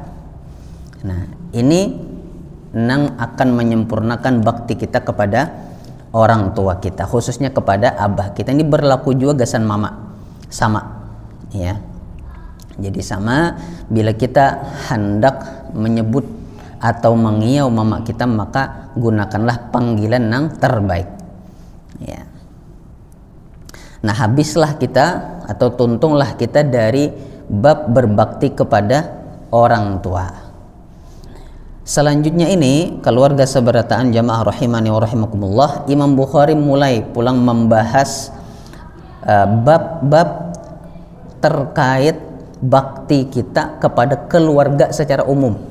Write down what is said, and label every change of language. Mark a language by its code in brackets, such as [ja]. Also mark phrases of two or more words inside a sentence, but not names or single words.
[id] Nah, ini nang akan menyempurnakan bakti kita kepada orang tua kita, khususnya kepada abah kita. [bjn] Ini berlaku juga gasan mama, sama ya. [id] Jadi sama, bila kita hendak menyebut atau mengiau mama kita, maka gunakanlah panggilan yang terbaik ya. Nah, habislah kita atau tuntunglah kita dari bab berbakti kepada orang tua. Selanjutnya ini, keluarga seberataan jamaah [ar] رحمني ورحمكم الله, [id] Imam Bukhari mulai pulang membahas bab-bab terkait bakti kita kepada keluarga secara umum.